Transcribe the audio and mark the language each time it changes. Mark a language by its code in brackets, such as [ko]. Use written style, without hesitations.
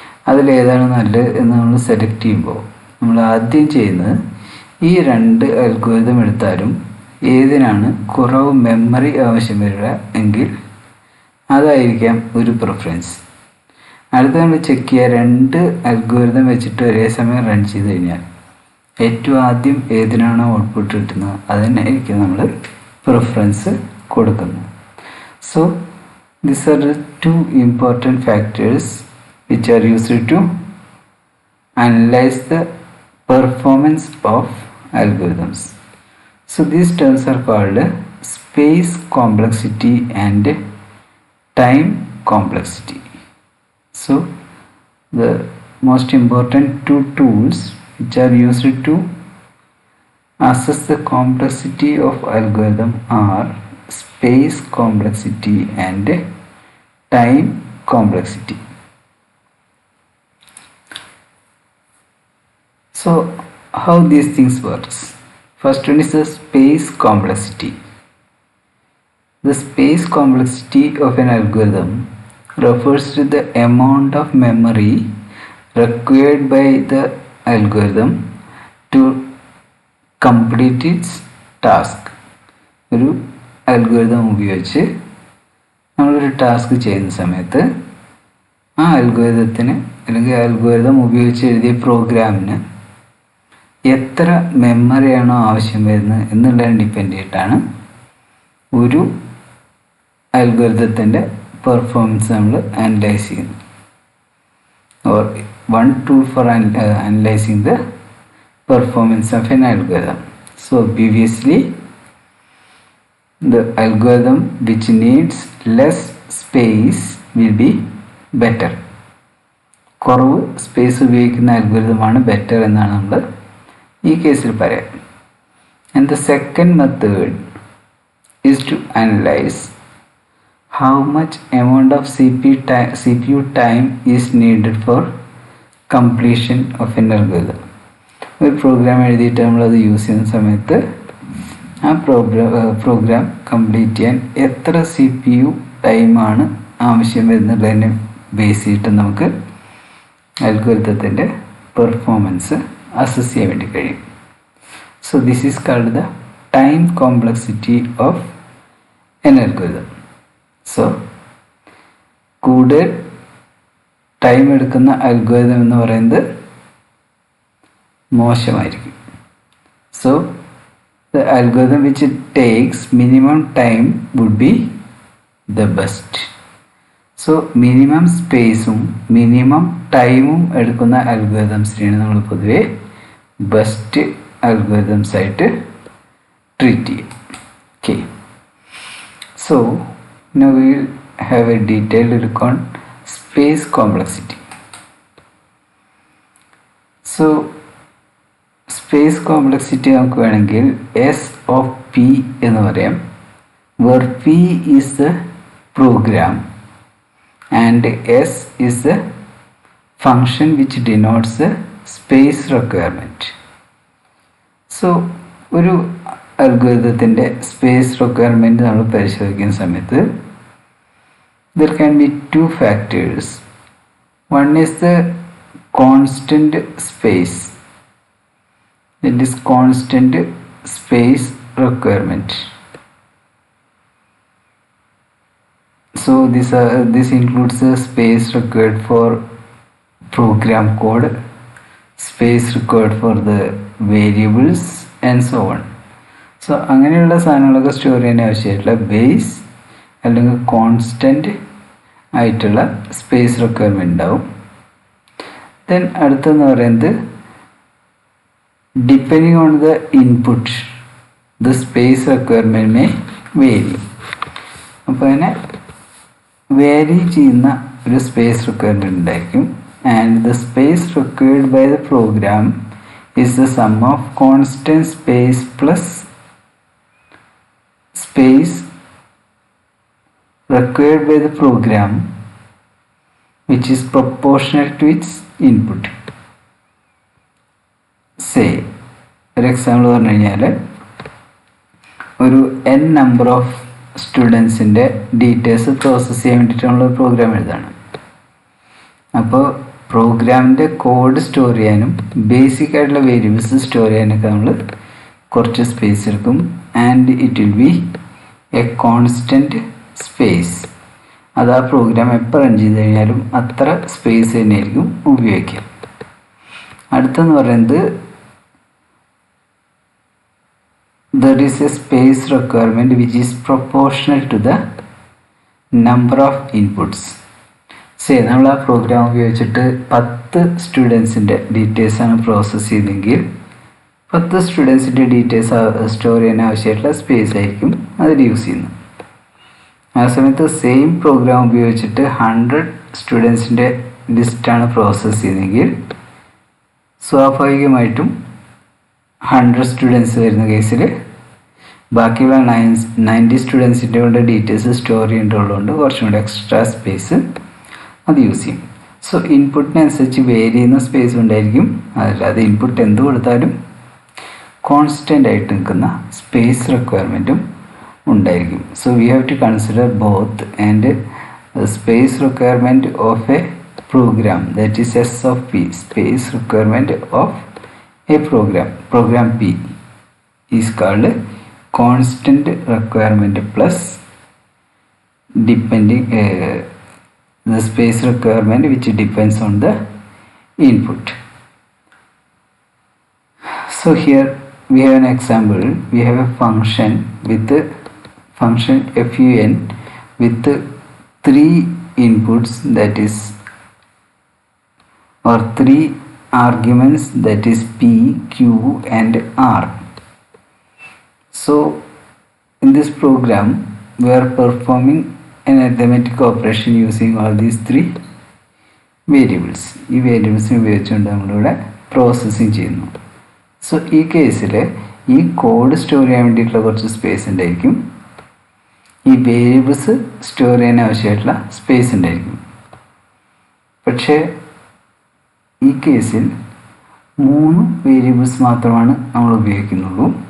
[ml] അതിലേതാണ് നല്ലത് എന്ന് നമ്മൾ സെലക്ട് ചെയ്യുമ്പോൾ നമ്മൾ ആദ്യം ചെയ്യുന്നത് ഈ രണ്ട് അൽഗോരിതം എടുത്താലും ഏതിനാണ് കുറവ് മെമ്മറി ആവശ്യം വരിക എങ്കിൽ അതായിരിക്കാം ഒരു പ്രിഫറൻസ്. അടുത്ത നമ്മൾ ചെക്ക് ചെയ്യുക, 2 അൽഗോരിതം വെച്ചിട്ട് ഒരേ സമയം റൺ ചെയ്ത് കഴിഞ്ഞാൽ ഏറ്റവും ആദ്യം ഏതിനാണോ ഔട്ട്പുട്ട് കിട്ടുന്നത് അതിനായിരിക്കും നമ്മൾ പ്രിഫറൻസ് കൊടുക്കുന്നത്. [en] So these are the 2 important factors which are used to analyze the performance of algorithms. So these terms are called space complexity and time complexity. So the most important 2 tools which are used to assess the complexity of algorithm are space complexity and time complexity. So how these things works? First one is the space complexity. The space complexity of an algorithm refers to the amount of memory required by the algorithm to complete its task. [ml] ഒരു algorithm ഉപയോഗിച്ച് നമ്മളൊരു task ചെയ്യുന്ന സമയത്ത് ആ അൽഗോരിതത്തിന് അല്ലെങ്കിൽ algorithm ഉപയോഗിച്ച് എഴുതിയ പ്രോഗ്രാമിന് എത്ര മെമ്മറിയാണോ ആവശ്യം വരുന്നത് എന്നുള്ളതിനെ ഡിപ്പെൻഡ് ചെയ്തിട്ടാണ് ഒരു അൽഗോരിതത്തിൻ്റെ പെർഫോമൻസ് നമ്മൾ അനലൈസ് ചെയ്യുന്നത്. [en] Or one tool for analysing the performance of an algorithm. So obviously the algorithm which needs less space will be better. [ml] കുറവ് സ്പേസ് ഉപയോഗിക്കുന്ന അൽഗോരിതമാണ് ബെറ്റർ എന്നാണ് നമ്മൾ ഈ കേസിൽ പറയാം. [en] And the second method is to analyse how much amount of CPU time is needed for completion of an algorithm. [ml] ഒരു programme എഴുതിയിട്ട് നമ്മളത് യൂസ് ചെയ്യുന്ന സമയത്ത് ആ പ്രോഗ്രാം കംപ്ലീറ്റ് ചെയ്യാൻ എത്ര CPU ടൈമാണ് ആവശ്യം വരുന്നതിനെ ബേസ് ചെയ്തിട്ട് നമുക്ക് അൽഗോരിതത്തിൻ്റെ പെർഫോമൻസ് അസസ് ചെയ്യാൻ വേണ്ടി കഴിയും. [en] So this is called the time complexity of an algorithm. [ml] So കൂടുതൽ ടൈം എടുക്കുന്ന അൽഗോരിതം എന്ന് പറയുന്നത് മോശമായിരിക്കും. [en] So the algorithm which takes minimum time would be the best. [ml] So minimum spaceും minimum ടൈമും എടുക്കുന്ന അൽഗോരിതംസിനെയാണ് നമ്മൾ പൊതുവെ ബെസ്റ്റ് അൽഗോരിതംസ് ആയിട്ട് ട്രീറ്റ് ചെയ്യും. [en] Okay, so now we will have a detailed look on space complexity. So space complexity [ml] നമുക്ക് വേണമെങ്കിൽ S of P എന്ന് പറയാം, [en] where P is the program and S is the function which denotes the space requirement. [ml] So ഒരു അൽഗോരിതത്തിൻ്റെ space requirement നമ്മൾ പരിശോധിക്കുന്ന സമയത്ത് [en] there can be 2 factors. One is the constant space, that is constant space requirement. So this includes the space required for program code, space required for the variables and so on. [ml] So അങ്ങനെയുള്ള സാധനങ്ങളൊക്കെ store ചെയ്യാൻ ആവശ്യമായിട്ടുള്ള base അല്ലെങ്കിൽ constant ആയിട്ടുള്ള space requirement ഉണ്ടാവും. [en] then [ml] അടുത്തെന്ന് പറയുന്നത് [en] depending on the input the space requirement may vary. [ml] അപ്പോൾ അങ്ങനെ വേരി ചെയ്യുന്ന ഒരു സ്പേസ് റിക്വയർമെൻറ്റ് ഉണ്ടായിരിക്കും. [en] And the space required by the program is the sum of constant space plus space required by the program which is proportional to its input. [ml] Say ഒരു example പറഞ്ഞു കഴിഞ്ഞാൽ ഒരു n number of സ്റ്റുഡൻസിൻ്റെ details process ചെയ്യാൻ വേണ്ടിയിട്ട് നമ്മളൊരു programme എഴുതാണ്. അപ്പോൾ പ്രോഗ്രാമിൻ്റെ code store ചെയ്യാനും ബേസിക് ആയിട്ടുള്ള വേരിയബിൾസ് സ്റ്റോർ ചെയ്യാനൊക്കെ നമ്മൾ കുറച്ച് സ്പേസ് എടുക്കും. [en] And it will be a constant space. [ml] അത് ആ പ്രോഗ്രാം എപ്പോൾ റൺ ചെയ്ത് കഴിഞ്ഞാലും അത്ര സ്പേസ് തന്നെയായിരിക്കും ഉപയോഗിക്കുക. അടുത്തെന്ന് പറയുന്നത് [en] there is a space requirement which is proportional to the number of inputs. [ml] നമ്മൾ ആ പ്രോഗ്രാം ഉപയോഗിച്ചിട്ട് 10 സ്റ്റുഡൻസിൻ്റെ ഡീറ്റെയിൽസാണ് പ്രോസസ്സ് ചെയ്യുന്നതെങ്കിൽ 10 സ്റ്റുഡൻസിൻ്റെ ഡീറ്റെയിൽസ് സ്റ്റോർ ചെയ്യാൻ ആവശ്യമായിട്ടുള്ള സ്പേസ് ആയിരിക്കും അതിൽ യൂസ് ചെയ്യുന്നത്. ആ സമയത്ത് സെയിം പ്രോഗ്രാം ഉപയോഗിച്ചിട്ട് 100 സ്റ്റുഡൻസിൻ്റെ ലിസ്റ്റാണ് പ്രോസസ്സ് ചെയ്യുന്നതെങ്കിൽ സ്വാഭാവികമായിട്ടും 100 സ്റ്റുഡൻസ് വരുന്ന കേസിൽ ബാക്കിയുള്ള 90 സ്റ്റുഡൻസിൻ്റെ കൊണ്ട് ഡീറ്റെയിൽസ് സ്റ്റോർ ചെയ്യേണ്ടതുള്ളതുകൊണ്ട് കുറച്ചും കൂടി എക്സ്ട്രാ സ്പേസ് അത് യൂസ് ചെയ്യും. സോ ഇൻപുട്ടിനനുസരിച്ച് വേരി ചെയ്യുന്ന സ്പേസ് ഉണ്ടായിരിക്കും, അതല്ലാതെ ഇൻപുട്ട് എന്ത് കൊടുത്താലും കോൺസ്റ്റൻ്റ് ആയിട്ട് നിൽക്കുന്ന സ്പേസ് റിക്വയർമെൻറ്റും ഉണ്ടായിരിക്കും. [en] So we have to consider both and space requirement of a program, that is S of P, space requirement of a program P is called constant requirement plus depending the space requirement which depends on the input. So here we have an example. We have a function with the function fun with 3 inputs, that is or 3 arguments, that is P, Q and R. So in this program we are performing an arithmetic operation using all these 3 variables. [ml] ഈ വേരിയബിൾസിനെ ഉപയോഗിച്ചുകൊണ്ട് നമ്മളിവിടെ processing ചെയ്യുന്നു. So ഈ കേസിൽ ഈ code store ചെയ്യാൻ വേണ്ടിയിട്ടുള്ള കുറച്ച് സ്പേസ് ഉണ്ടായിരിക്കും, ഈ വേരിയബിൾസ് സ്റ്റോർ ചെയ്യാൻ ആവശ്യമായിട്ടുള്ള സ്പേസ് ഉണ്ടായിരിക്കും. പക്ഷേ ഈ കേസിൽ 3 വേരിയബിൾസ് മാത്രമാണ് നമ്മൾ ഉപയോഗിക്കുന്നുള്ളൂ.